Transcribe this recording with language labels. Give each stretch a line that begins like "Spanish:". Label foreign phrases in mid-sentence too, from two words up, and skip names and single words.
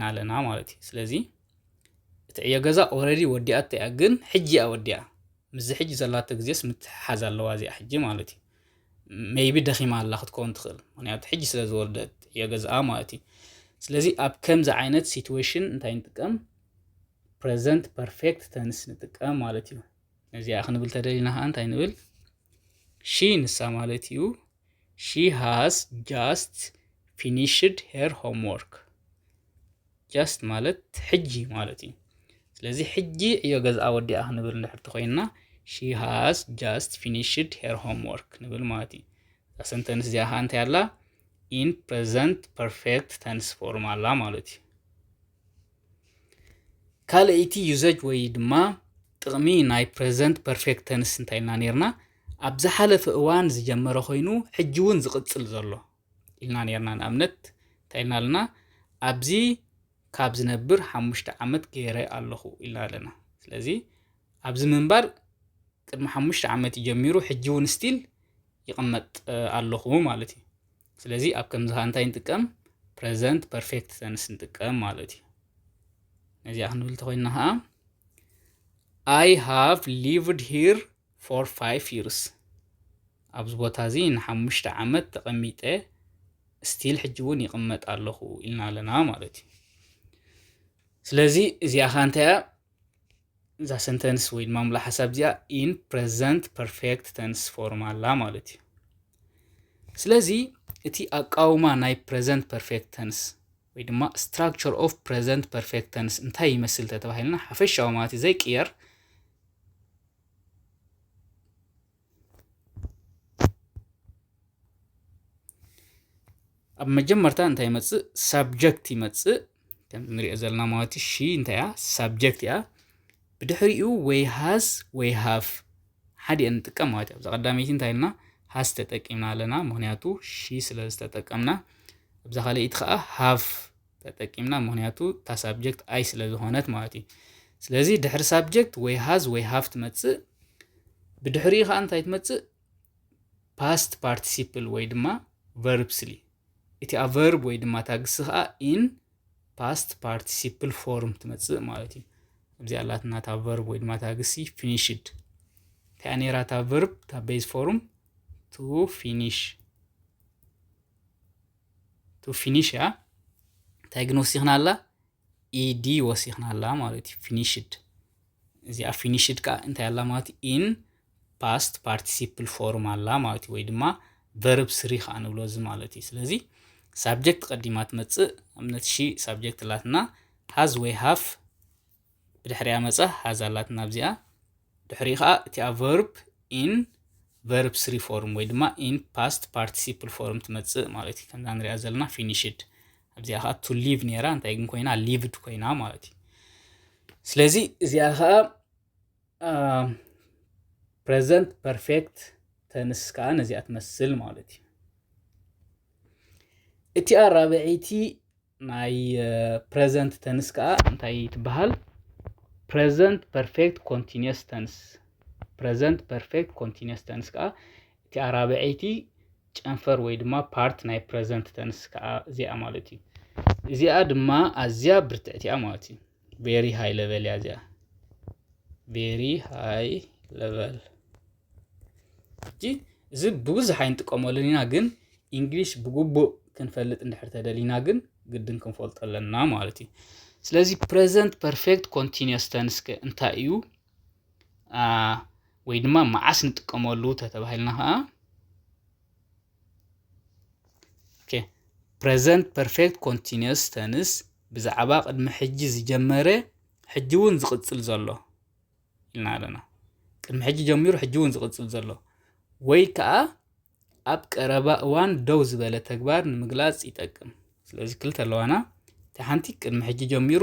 Tigrinya: ኣለና ማለት እዩ ስለዚ እቲ እዮ ገዛ ኦልሬዲ ወዲኣ እያ ግን ሕጂ ወዲኣ ምስ ሕጂ ዘላቶ ግዜስ ምትሓዝ ኣለዋ እዚኣ ሕጂ ማለት እዩ ሜይቢ ደኺማ ኣላ ክትከውን ትኽእል ምክንያቱ ሕጂ ስለ ዝወልደት እዮ ገዝኣ ማለት እዩ ስለዚ ኣብ ከምዚ ዓይነት ሲቹዌሽን እንታይ ንጥቀም present
English: perfect tense
Tigrinya: ንጥቀም ማለት እዩ ነዚኣ ክንብል ተደሊና ከዓ እንታይ ንብል she ንሳ ማለት እዩ
English: she has just finished her homework
Tigrinya: just ማለት ሕጂ ማለት እዩ ስለዚ ሕጂ እዮ ገዝኣ ወዲኣ ክንብል እንድሕር ተኮይንና
English: she has just finished her homework
Tigrinya: ንብል ማለት እዩ እዛ ሰንተንስ እዚኣ ከዓ እንታይ ኣላ
English: in present perfect tense form
Tigrinya: ኣላ ማለት እዩ ካልአይቲ ዩዘጅ ወይ ድማ ጥቕሚ ናይ
English: present perfect tense
Tigrinya: እንታይ ኢልና ነርና ኣብ ዝሓለፈ እዋን ዝጀመረ ኮይኑ ሕጂ እውን ዝቕጽል ዘሎ ኢልና ነርና ንኣብነት እንታይ ኢልና ኣለና ኣብዚ ካብ ዝነብር 5 ዓመት ገይረ ኣለኹ ኢልና ኣለና ስለዚ ኣብዚ ምንባር ቅድሚ 5 ዓመት ጀሚሩ ሕጂ እውን ስቲል ይቕመጥ ኣለኹ ማለት እዩ ስለዚ ኣብ ከምዚ እንታይ ንጥቀም
English: present perfect tense
Tigrinya: ንጥቀም ማለት እዩ ነዚኣ ክንብል ተኮይንና ከዓ
English: I have lived here for 5 years
Tigrinya: ኣብዚ ቦታ እዚ ን5 ዓመት ተቐሚጠ ስቲል ሕጂ እውን ይቕመጥ ኣለኹ ኢልና ኣለና ማለት እዩ ስለዚ እዚኣ ከዓ እንታይ እዛ ሰንተንስ ወይ ድማ ሙሉእ ሓሳብ እዚኣ
English: in present perfect tense form
Tigrinya: ኣላ ማለት እዩ ስለዚ እቲ ኣቃውማ ናይ
English: present perfect tense
Tigrinya: ወይ ድማ
English: structure of present perfect tense
Tigrinya: እንታይ ይመስል ተባሂልና ሓፈሻዊ ማለት እዩ ዘይቅየር ኣብ መጀመርታ እንታይ ይመጽእ subject ይመጽእ ከም ንሪኦ ዘለና ማለት እዩ ሺ እንታይ እያ subject እያ ብድሕሪኡ ወይ has ወይ have ሓደ እንጥቀም ማለት እዩ ኣብ ቀዳመይቲ እንታይ ኢልና has ተጠቂምና ኣለና ምክንያቱ ሺ ስለ ዝተጠቀምና ኣብዛ ካልአይቲ ከዓ have ተጠቂምና ምክንያቱ ታ subject ኣይ ስለ ዝኾነት ማለት እዩ ስለዚ ድሕሪ subject ወይ has ወይ have ትመጽእ ብድሕሪኡ ከዓ እንታይ ትመጽእ
English: past participle
Tigrinya: ወይ ድማ verbsሊ እቲ verb ወይ ድማ ታግስ ከዓ
English: in past participle form
Tigrinya: ትመጽእ ማለት እዩ ኣብዚ ኣላትና ታ verb ወይ ድማ ታግሲ finished ታኔራ ታ verb ታ
English: base form to
Tigrinya: finish ያ ታይግን ወሲኽና ኣላ ed ወሲኽና ኣላ ማለት እዩ finished እዚኣ finished ከዓ እንታይ ኣላ ማለት
English: in past participle form
Tigrinya: ኣላ ማለት እዩ ወይ ድማ verb 3 ከዓ ንብሎ እዚ ማለት እዩ ስለዚ subject ቀዲማ ትመጽእ ኣብነት ሺ subject ላትና has ወይ have ብድሕሪያ መጻ has ኣላትና ኣብዚኣ ድሕሪ ከዓ እቲ verb
English: in verb 3 form
Tigrinya: ወይ ድማ
English: in past participle form
Tigrinya: ትመጽእ ማለት እዩ ከምዛ ንሪኣ ዘለና finished ኣብዚኣ ከዓ
English: to live
Tigrinya: ነራ እንታይ ግን ኮይና lived ኮይና ማለት እዩ ስለዚ እዚኣ ከዓ
English: present perfect tense
Tigrinya: ከዓ ነዚኣ ትመስል ማለት እዩ እቲ ኣራብዒቲ ናይ
English: present tense
Tigrinya: ከዓ እንታይ ትበሃል
English: present perfect continuous tense present perfect continuous tense
Tigrinya: ከዓ እቲ ኣራብዒቲ ጨንፈር ወይ ድማ ፓርት ናይ
English: present tense
Tigrinya: ከዓ እዚኣ ማለት እዩ እዚኣ ድማ ኣዝያ ብርትዕት እያ ማለት እዩ
English: very high level
Tigrinya: እያ እዚኣ
English: very high level
Tigrinya: እዚ ብብዙሕ ኣይንጥቀመሉን ኢና ግን እንግሊሽ ብግቡእ ክንፈልጥ እንድሕር ተደሊና ግን ግድን ክንፈልጦ ኣለና ማለት እዩ ስለዚህ
English: present perfect continuous tense
Tigrinya: እንታይ እዩ ወይ ድማ መዓስ ንጥቀመሉ ተተባሂልና ኸዓ
English: present perfect continuous tense
Tigrinya: ብዛዕባ ቅድሚ ሕጂ ዝጀመረ ሕጂ እውን ዝቕፅል ዘሎ ኢልና ኣለና ቅድሚ ሕጂ ጀሚሩ ሕጂ እውን ዝቕፅል ዘሎ ወይ ከዓ ኣብ ቀረባ እዋን ደው ዝበለ ተግባር ንምግላጽ ይጠቅም ስለዚህ ክልተ ኣለዋና ተሓንቲ ቅድሚ ሕጂ ጀሚሩ